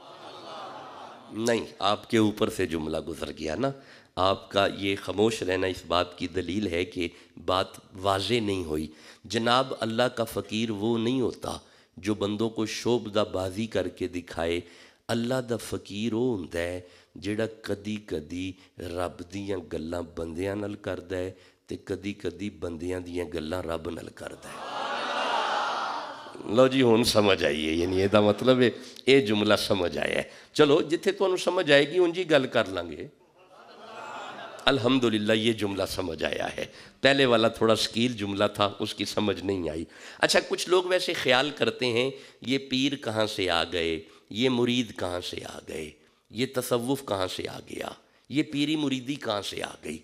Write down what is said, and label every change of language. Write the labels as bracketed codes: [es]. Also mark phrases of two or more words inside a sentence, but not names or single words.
[ur] نہیں, آپ کے اوپر سے جملہ گزر گیا نا, آپ کا یہ خاموش رہنا اس بات کی دلیل ہے کہ بات واضح نہیں ہوئی. جناب اللہ کا فقیر وہ نہیں ہوتا جو بندوں کو شوبدہ بازی کر کے دکھائے. [pa] اللہ دا فقیر وہ ہوندا ہے جڑا کدی کدی رب دیاں گلاں بندیاں نال کردا ہے تے کدی کدی بندیاں دیاں گلاں رب نال کردا ہے. لو جی ہن سمجھ آئیے, [ur] یعنی یہ دا مطلب ہے یہ جملہ سمجھ آیا ہے. [pa] چلو جتھے تانوں سمجھ آئے گی ان جی گل کر لیں گے. الحمدللہ [ur] یہ جملہ سمجھ آیا ہے. پہلے والا تھوڑا سکیل جملہ تھا, اس کی سمجھ نہیں آئی. اچھا, کچھ لوگ ویسے خیال کرتے ہیں یہ پیر کہاں سے آ گئے, یہ مرید کہاں سے آ گئے, یہ تصوف کہاں سے آ گیا, یہ پیری مریدی کہاں سے آ گئی.